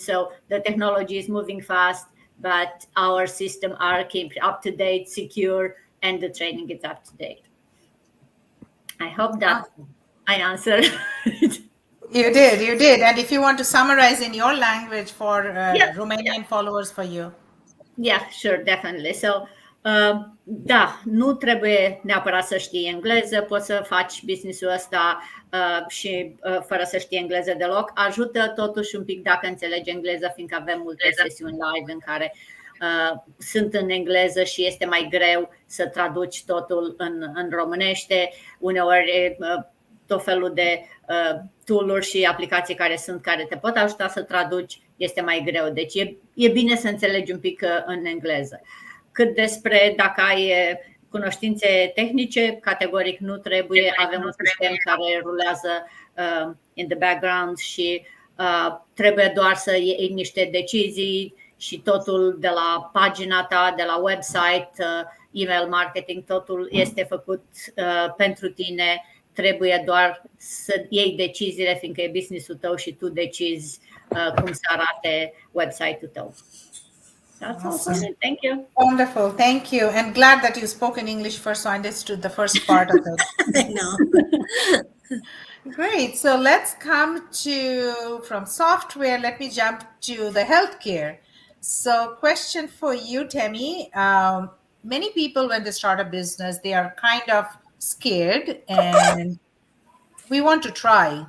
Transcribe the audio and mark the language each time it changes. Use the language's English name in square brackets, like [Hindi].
[English] So the technology is moving fast, but our system are kept up to date, secure, and the training is up to date. I hope that I answered. You did. And if you want to summarize in your language for Romanian followers for you. Yeah, sure, definitely. [Romanian] So, da, nu trebuie neapărat să știi engleză, poți să faci business-ul ăsta și fără să știi engleză deloc. Ajută totuși un pic dacă înțelegi engleză, fiindcă avem multe sesiuni live în care sunt în engleză și este mai greu să traduci totul în românește. Uneori tot felul de tool-uri și aplicații care te pot ajuta să traduci, este mai greu. Deci e bine să înțelegi un pic în engleză. Cât despre dacă ai cunoștințe tehnice, categoric nu trebuie. Avem un sistem care rulează [English] in the background [Romanian] și trebuie doar să iei niște decizii și totul de la pagina ta, de la website, email marketing, totul este făcut pentru tine. Trebuie doar să iei deciziile, fiindcă e business-ul tău și tu decizi cum să arate website-ul tău. [English] That's awesome. Thank you. Wonderful. Thank you. And glad that you spoke in English first, so I understood the first part of it. I know. Great. So let's come to, from software, let me jump to the healthcare. So question for you, Temi. Many people, when they start a business, they are kind of scared and we want to try.